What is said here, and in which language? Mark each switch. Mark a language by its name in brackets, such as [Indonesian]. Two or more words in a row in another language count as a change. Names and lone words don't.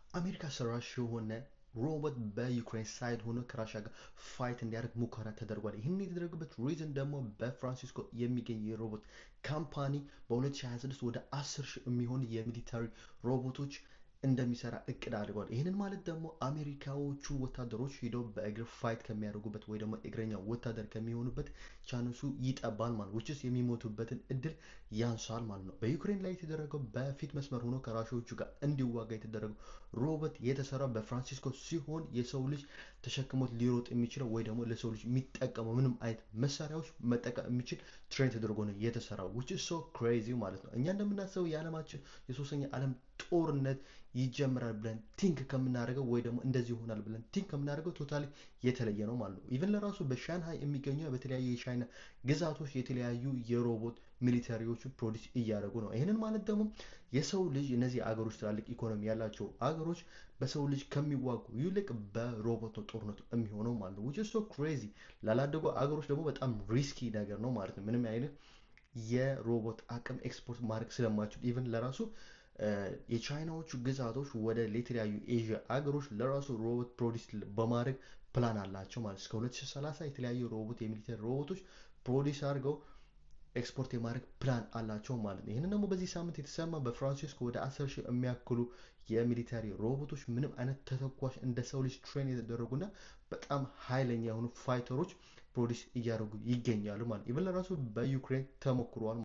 [Amharic] አሜሪካ ሰራሽ የሆነ ሮቦት በዩክሬን ሳይድ ሆኖ ከራሻ ጋር ፋይት እንዲያደርግ ሙከራ ተደርጓል። ይህን የተደረገበት ሪዝን ደግሞ በፍራንሲስኮ የሚገኝ የሮቦት ካምፓኒ በ2026 ወደ 10,000 የሚሆን የሚሊታሪ ሮቦቶች እንደሚሰራ እቅድ አድርጓል። ይህንን ማለት ደግሞ አሜሪካዎቹ ወታደሮች ሄደው በእግር ፋይት ከሚያደርጉበት ወይ ደግሞ እግረኛ ወታደር ከሚሆኑበት ቻንሱ ይጠባል ማለት ውጭስ የሚሞቱበትን እድል ያንሳል ማለት ነው። በዩክሬን ላይ የተደረገው በፊት መስመር ሆኖ ከራሺያዎቹ ጋር እንዲዋጋ የተደረገው ሮቦት የተሰራው በፍራንሲስኮ ሲሆን የሰው ልጅ ተሸክሞት ሊሮጥ የሚችለው ወይ ደግሞ ለሰው ልጅ የሚጠቀመው ምንም አይነት መሳሪያዎች መጠቀም የሚችል ትሬን ተደርጎ ነው የተሰራው [English] which is so crazy [Amharic] ማለት ነው። እኛ እንደምናስበው የዓለማችን የሶስተኛ ዓለም ጦርነት ይጀምራል ብለን ቲንክ ከምናደርገው ወይ ደግሞ እንደዚህ ይሆናል ብለን ቲንክ ከምናደርገው ቶታሊ የተለየ ነው ማለት ነው። ኢቨን ለራሱ በሻንሃይ የሚገኙ በተለያዩ የቻይና ግዛቶች የተለያዩ የሮቦት ሚሊተሪዎቹ ፕሮዲስ እያደረጉ ነው። ይህንን ማለት ደግሞ የሰው ልጅ እነዚህ አገሮች ትላልቅ ኢኮኖሚ ያላቸው አገሮች በሰው ልጅ ከሚዋጉ ይልቅ በሮቦት ነው ጦርነቱ የሚሆነው ማለት ነው። [English] which is so crazy [Amharic] ላላደጉ አገሮች ደግሞ በጣም ሪስኪ ነገር ነው ማለት ነው። ምንም አይነት የሮቦት አቅም ኤክስፖርት ማድረግ ስለማይችሉ ኢቨን ለራሱ የቻይናዎቹ ግዛቶች ወደ የተለያዩ ኤዥያ አገሮች ለራሱ ሮቦት ፕሮዲስ በማድረግ ፕላን አላቸው ማለት እስከ 2030 የተለያዩ ሮቦት የሚሊተሪ ሮቦቶች ፕሮዲስ አድርገው ኤክስፖርት የማድረግ ፕላን አላቸው ማለት ነው። ይህንን ደግሞ በዚህ ሳምንት የተሰማ በፍራንሲስኮ ወደ 10,000 የሚያክሉ የሚሊተሪ ሮቦቶች ምንም አይነት ተተኳሽ እንደ ሰው ልጅ ትሬን የተደረጉና በጣም ኃይለኛ የሆኑ ፋይተሮች ፕሮዲስ እያደረጉ ይገኛሉ ማለት ኢቨን ለራሱ በዩክሬን ተሞክሯል።